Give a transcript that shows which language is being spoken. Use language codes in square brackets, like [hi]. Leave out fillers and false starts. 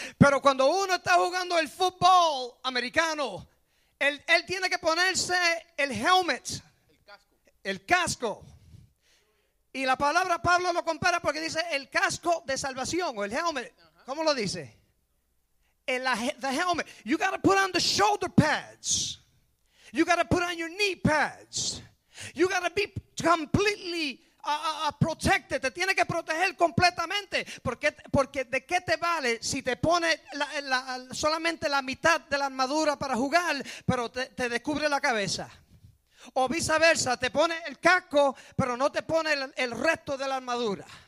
[es] Pero cuando uno está jugando el fútbol americano, él tiene que ponerse el helmet, el casco. Y la palabra Pablo lo compara porque dice el casco de salvación o el helmet. Uh-huh. ¿Cómo lo dice? [en] The helmet. You got to put on the shoulder pads. You got to put on your knee pads. You got to be completely protected. [es] Te tiene que proteger completamente. Porque ¿de qué te vale si te pones solamente la mitad de la armadura para jugar, pero te descubre la cabeza? O viceversa, te pone el casco, pero no te pone el resto de la armadura.